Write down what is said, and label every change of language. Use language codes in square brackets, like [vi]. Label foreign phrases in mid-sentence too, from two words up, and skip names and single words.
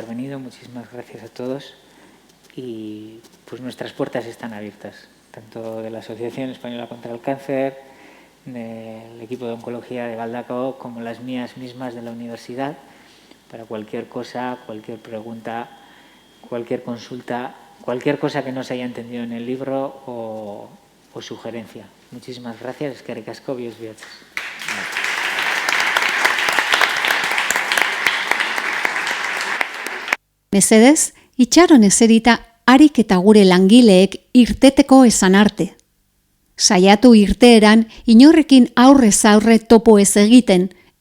[es] venido, muchísimas gracias a todos, y pues nuestras puertas están abiertas, tanto de la Asociación Española contra el Cáncer, del equipo de oncología de Galdakao, como las mías mismas de la universidad, para cualquier cosa, cualquier pregunta, cualquier consulta, cualquier cosa que no se haya entendido en el libro o sugerencia. Muchísimas gracias, [eu] eskerrik asko, bios bihotzez. Mesedez, itxaron eserita harik eta gure langileek irteteko esan arte. Saiatu irteeran inorrekin aurrez aurre topo ez egiten,